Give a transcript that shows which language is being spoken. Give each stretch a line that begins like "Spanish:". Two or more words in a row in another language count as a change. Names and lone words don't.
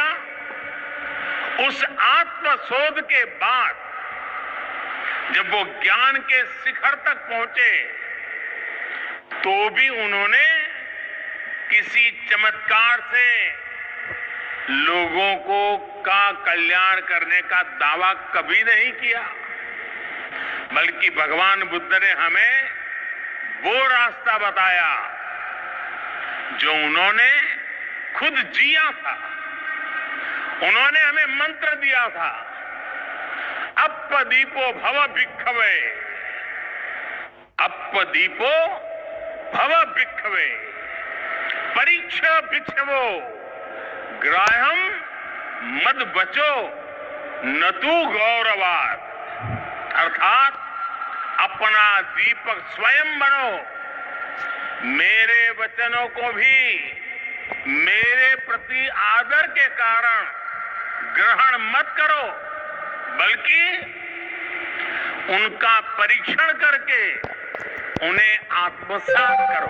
Hindi: उस आत्मशोध के बाद जब वो ज्ञान के शिखर तक पहुंचे, तो भी उन्होंने किसी चमत्कार से लोगों को का कल्याण करने का दावा कभी नहीं किया। बल्कि भगवान बुद्ध ने हमें वो रास्ता बताया जो उन्होंने खुद जिया था। उन्होंने हमें मंत्र दिया था,
Pali: अप्पदीपो भव भिक्खवे, अप्पदीपो भव भिक्खवे,
Sanskrit: परीक्षा भिक्षवो, ग्राह्यम मद बचो न तू गौरवात।
Hindi: अर्थात अपना दीपक स्वयं बनो, मेरे वचनों को भी मेरे प्रति आदर के कारण ग्रहण मत करो, बल्कि उनका परीक्षण करके उन्हें आत्मसात करो।